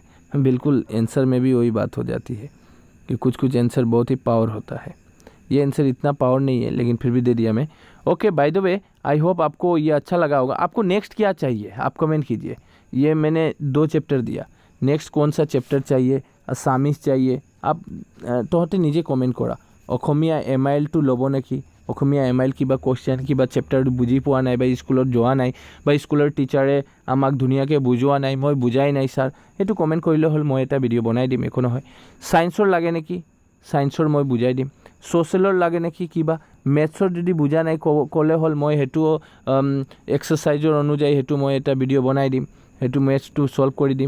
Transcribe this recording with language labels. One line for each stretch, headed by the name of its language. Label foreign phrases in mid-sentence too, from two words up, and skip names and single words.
Hindi: बिल्कुल आंसर में भी वही बात हो जाती है कि कुछ आंसर बहुत ही पावर होता है। ये आंसर इतना पावर नहीं है लेकिन फिर भी दे दिया मैं।
English: okay, by the way I hope
Hindi: आपको ये अच्छा लगा होगा। आपको नेक्स्ट क्या चाहिए आप कमेंट कीजिए। ये मैंने 2 चैप्टर दिया, नेक्स्ट कौन सा चैप्टर चाहिए, असामिस चाहिए, आप
Assamese: তহঁতে নিজে কমেণ্ট কৰা। অসমীয়া MIL2 ল'ব নেকি, অসমীয়া MIL কিবা কুৱেশ্যন কিবা চেপ্টাৰ বুজি পোৱা নাই বা স্কুলত যোৱা নাই বা স্কুলৰ টিচাৰে আমাক ধুনীয়াকৈ বুজোৱা নাই, মই বুজাই নাই ছাৰ, সেইটো কমেণ্ট কৰিলে হ'ল, মই এটা ভিডিঅ' বনাই দিম, একো নহয়। ছায়েন্সৰ লাগে নেকি, ছায়েন্সৰ মই বুজাই দিম। ছ'চিয়েলৰ লাগে নেকি, কিবা মেথছৰ যদি বুজা নাই ক'লে হ'ল, মই সেইটো এক্সাৰচাইজৰ অনুযায়ী সেইটো মই এটা ভিডিঅ' বনাই দিম, সেইটো মেথছটো সলভ কৰি দিম।